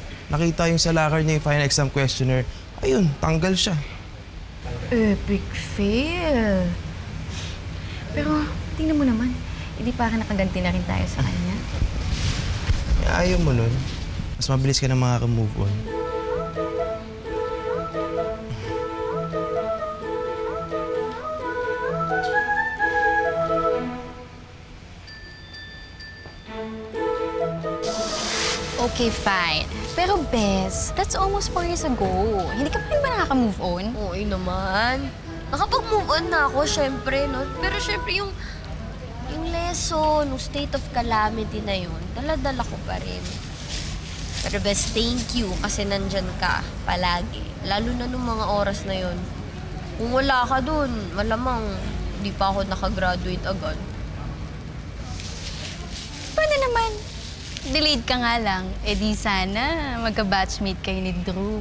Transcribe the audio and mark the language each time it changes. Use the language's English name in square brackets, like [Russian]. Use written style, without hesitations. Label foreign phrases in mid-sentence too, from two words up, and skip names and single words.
[Filipino] Nakita yung sa locker niya yung [English] final exam questionnaire. [Filipino] Ayun, tanggal siya. [English] Epic fail. [Filipino] Pero tingnan mo naman, hindi parang nakaganti na rin tayo sa kanya. Ayaw mo nun. Mas mabilis ka na makaka-move on. [English] Okay, fine. Pero Bes, that's almost 4 years ago. [Filipino] Hindi ka pa rin ba nakaka-move on? Oo naman. Nakapag-move on na ako, syempre, no? Pero syempre, yung lesson, yung [English] state of calamity [Filipino] na yun, dala-dala ko pa rin. Pero Bes, [English] thank you [Filipino] kasi nandyan ka palagi. Lalo na nung mga oras na yun. Kung wala ka dun, malamang hindi pa ako nakagraduate agad. Paano naman? Delayed ka nga lang. Eh di sana magka-batchmate kayo ni Drew.